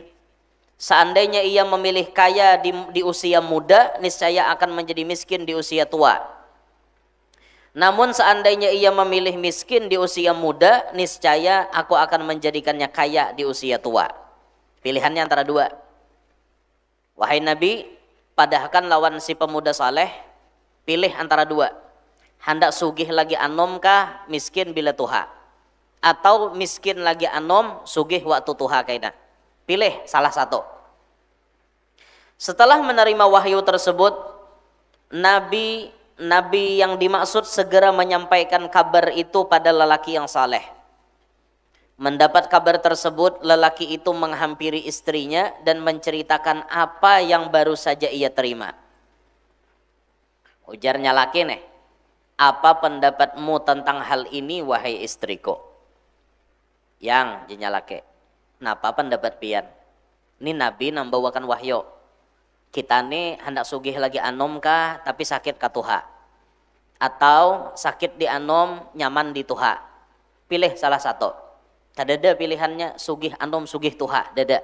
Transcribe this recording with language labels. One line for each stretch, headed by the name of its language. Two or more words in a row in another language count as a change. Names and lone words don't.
Indonesian: Seandainya ia memilih kaya di usia muda, niscaya akan menjadi miskin di usia tua. Namun seandainya ia memilih miskin di usia muda, niscaya aku akan menjadikannya kaya di usia tua. Pilihannya antara 2. Wahai Nabi,
Banjar: padahkan lawan si pemuda saleh, pilih antara 2. Hendak sugih lagi anom kah, miskin bila tuha? Atau miskin lagi anom, sugih waktu tuha kaina? Pilih salah satu.
Indonesian: Setelah menerima wahyu tersebut, Nabi yang dimaksud segera menyampaikan kabar itu pada lelaki yang saleh. Mendapat kabar tersebut, lelaki itu menghampiri istrinya dan menceritakan apa yang baru saja ia terima.
Banjar: Ujarnya laki nih,
Indonesian: apa pendapatmu tentang hal ini wahai istriku?
Banjar: Yang jenya laki, napa pendapat pian? Ini Nabi nambawakan wahyu. Kita nih hendak sugih lagi anom kah tapi sakit ka tuha, atau sakit di anom nyaman di tuha? Pilih salah satu. Kadada pilihannya sugih anom sugih tuha, dada.